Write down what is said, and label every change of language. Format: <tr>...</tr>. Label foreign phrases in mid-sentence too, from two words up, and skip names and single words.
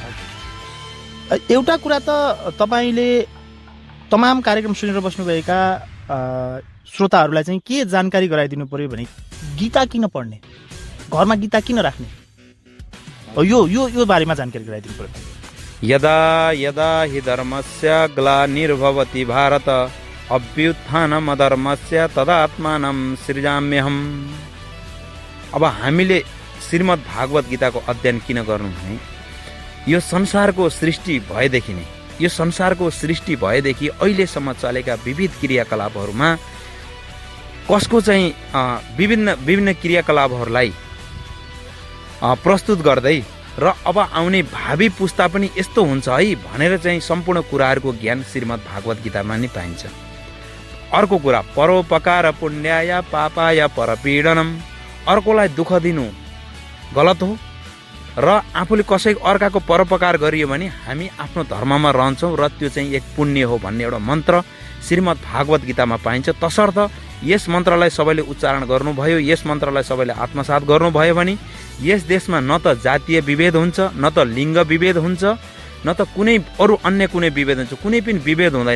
<ne>एउटा कुरा त तपाईँले तमाम कार्यक्रम सुनेर बस्नुभएका श्रोताहरूलाई चाहिँ के जानकारी गराइदिनु पर्यो भने गीता किन पढ्ने, घरमा गीता किन राख्ने, यो यो यो बारेमा जानकारी गराइदिनु पर्यो।</ne> <sa>यदा यदा हि धर्मस्य ग्लानिर्भवति भारत अभ्युत्थानम् अधर्मस्य तदात्मानं सृजाम्यहम्।</sa> <ne>अब हामीले श्रीमद् भागवत गीताको अध्ययन किन गर्नु भने यो संसारको सृष्टि भएदेखि अहिलेसम्म चलेका विविध क्रियाकलापहरूमा कसको चाहिँ विभिन्न क्रियाकलापहरूलाई प्रस्तुत गर्दै र अब आउने भावी पुस्ता पनि यस्तो हुन्छ है भनेर चाहिँ सम्पूर्ण कुराहरूको ज्ञान श्रीमद् भागवत गीतामा नै पाइन्छ। अर्को कुरा</ne> <sa>परोपकार पुण्याय पापाय परपीडनम,</sa> <ne>अर्कोलाई दुःख दिनु गलत हो र आफूले अर्काको परोपकार गरियो भने हामी आफ्नो धर्ममा रहन्छौँ र त्यो चाहिँ एक पुण्य हो भन्ने एउटा मन्त्र श्रीमद् भागवत गीतामा पाइन्छ। तसर्थ यस मन्त्रलाई सबैले उच्चारण गर्नुभयो, यस मन्त्रलाई सबैले आत्मसात गर्नुभयो भने यस देशमा न त जातीय विभेद हुन्छ, न त लिङ्ग विभेद हुन्छ, न त कुनै अरू अन्य कुनै विभेद हुन्छ, कुनै पनि विभेद हुँदैन।</ne>